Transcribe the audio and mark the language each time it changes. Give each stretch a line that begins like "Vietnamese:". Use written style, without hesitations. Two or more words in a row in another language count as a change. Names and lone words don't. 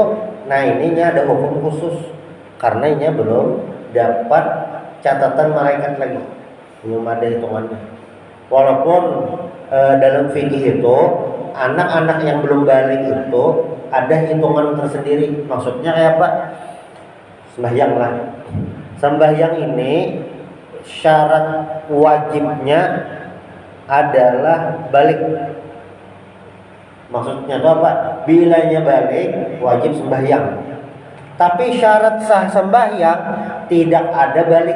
Indonesian: Nah ininya ada hukum khusus karena ini belum dapat catatan malaikat lagi, belum ada hitungannya. Walaupun dalam fikih itu anak-anak yang belum balik itu ada hitungan tersendiri. Maksudnya kayak apa? Sembahyang lah. Sembahyang ini syarat wajibnya adalah balik. Maksudnya itu apa? Bilanya balik wajib sembahyang. Tapi syarat sah sembahyang tidak ada balik.